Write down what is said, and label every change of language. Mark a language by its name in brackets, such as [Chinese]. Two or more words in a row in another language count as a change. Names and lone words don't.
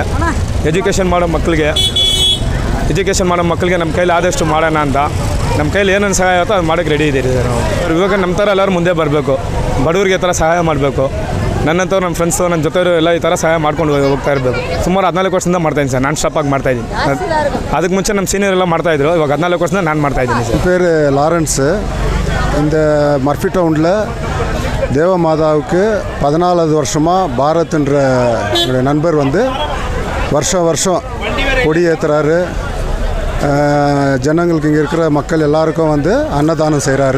[Kannada] ಎಜುಕೇಷನ್ ಮಾಡೋ ಮಕ್ಕಳಿಗೆ ನಮ್ಮ ಕೈಲಿ ಆದಷ್ಟು ಮಾಡೋಣ ಅಂತ. ನಮ್ಮ ಕೈಲಿ ಏನೇನು ಸಹಾಯ ಆಗುತ್ತೋ ಅದು ಮಾಡೋಕ್ಕೆ ರೆಡಿ ಇದ್ದೀರಿ ಸರ್ ನಾವು. ಇವಾಗ ನಮ್ಮ ಥರ ಎಲ್ಲರೂ ಮುಂದೆ ಬರಬೇಕು, ಬಡವರಿಗೆ ಥರ ಸಹಾಯ ಮಾಡಬೇಕು. ನನ್ನಂಥವ್ರು, ನಮ್ಮ ಫ್ರೆಂಡ್ಸು, ನನ್ನ ಜೊತೆಯವರು ಎಲ್ಲ ಈ ಥರ ಸಹಾಯ ಮಾಡ್ಕೊಂಡು ಹೋಗ್ತಾ ಇರಬೇಕು. ಸುಮಾರು 14 ವರ್ಷದಿಂದ ಮಾಡ್ತಾಯಿದ್ದೀನಿ ಸರ್. ನಾನು ಸ್ಟಾಪಾಗಿ ಮಾಡ್ತಾಯಿದ್ದೀನಿ. அதுக்கு ಮುಂಚೆ ನಮ್ಮ ಸೀನಿಯರ್ ಎಲ್ಲ ಮಾಡ್ತಾಯಿದ್ರು. ಇವಾಗ 14 ವರ್ಷದಿಂದ நான் ಮಾಡ್ತಾಯಿದ್ದೀನಿ சார். [Tamil] பேர் லாரன்ஸு. இந்த மர்ஃபி டவுனில் தேவமாதாவுக்கு 14 வருஷமாக பாரத்ன்ற என்னுடைய நண்பர் வந்து வருஷம் கொடி ஏற்றுறாரு. ஜனங்களுக்கு இங்கே இருக்கிற மக்கள் எல்லாருக்கும் வந்து அன்னதானம் செய்கிறாரு.